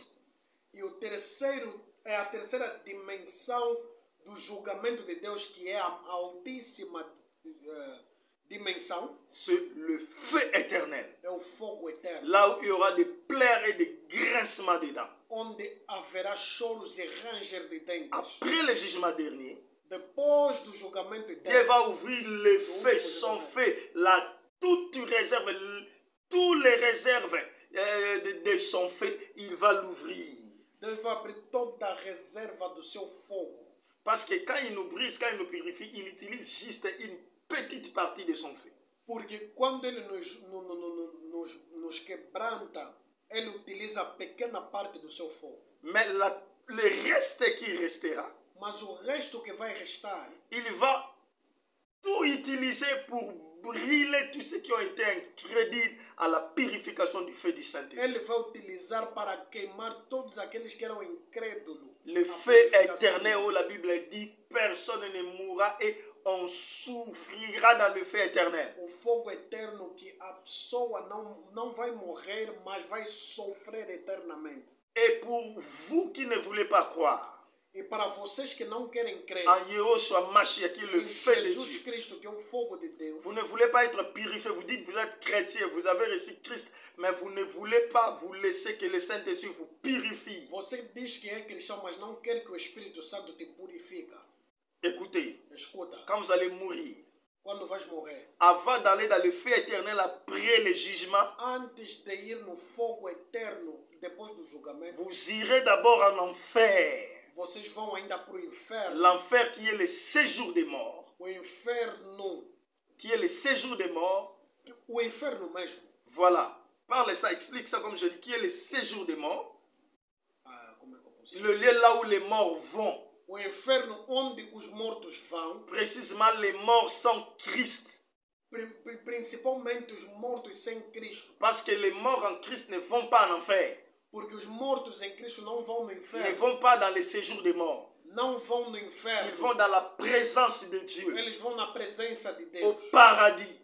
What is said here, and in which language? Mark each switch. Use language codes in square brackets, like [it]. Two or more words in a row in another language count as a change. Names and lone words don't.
[pt] E o terceiro é a terceira dimensão do julgamento de Deus, que é a altíssima dimensão, [fr] c'est le feu éternel. [pt] é o fogo eterno, [fr] Là où il y aura des pleurs et des grincements dedans. [pt] onde haverá choros e ranger de dentes. [fr] Après le jugement dernier, [pt] Depois do julgamento [fr] Dieu [pt] eterno, [fr] va ouvrir le feu, son feu, toutes les réserves de son feu, il va l'ouvrir. [pt] Deus vai abrir toda a reserva do seu fogo. [fr] Parce que quand il nous brise, quand il nous purifie, il utilise juste une petite partie de son feu. [pt] Porque quando ele nos quebranta, ele utiliza pequena parte do seu fogo. [fr] Mais le reste qui restera, [pt] Mas o resto que vai restar, [fr] il va tout utiliser pour brûler tous ceux qui ont été incrédules à la purification du feu du Saint-Esprit. [pt] Ele vai utilizar para queimar todos aqueles que eram incrédulos. [fr] Le [pt] A [fr] feu [pt] purificação. [fr] éternel où la Bible dit personne ne mourra et on souffrira dans le feu éternel. [pt] O fogo eterno que a pessoa não vai morrer, mas vai sofrer eternamente. [fr] Et pour vous qui ne voulez pas croire [pt] E para vocês que não querem crer [fr] en Yahushua Mashiach, qui est le [pt] em [fr] feu de [pt] Jesus [fr] Dieu, [pt] Cristo, que é o fogo de Deus, [fr] vous ne voulez pas être purifié, vous dites que vous êtes chrétien, vous avez reçu Christ, mais vous ne voulez pas vous laisser que le Saint-Esprit vous purifie. [pt] você diz que é cristão, mas não quer que o Espírito Santo te purifica. [fr] Écoutez, [pt] Escuta, [fr] quand vous allez mourir, [pt] quando vais morrer, [fr] avant d'aller dans le feu éternel après le jugement, [pt] antes de ir no fogo eterno, depois do julgamento, [fr] vous irez d'abord en enfer. [pt] vocês vão ainda para o inferno. [fr] L'enfer qui est le séjour des morts. [pt] O inferno, [fr] Qui est le séjour des morts. [pt] o inferno mesmo. [fr] Voilà. Parle ça, explique ça comme je dis. Qui est le séjour des morts. [pt] Como é que eu posso dizer? [fr] Le lieu là où les morts vont. [pt] O inferno onde os mortos vão, [fr] Précisément les morts sans Christ. [pt] principalmente os mortos sem Cristo. [fr] Parce que les morts en Christ ne vont pas en enfer. [pt] Porque os mortos em Cristo não vão no [fr] Ils ne [pt] inferno. [fr] vont pas dans le séjour des morts. [pt] Não vão no [fr] Ils [pt] inferno. [fr] vont dans la présence de Dieu. [pt] Eles vão na presença de [fr] Au [pt] Deus. [fr] paradis.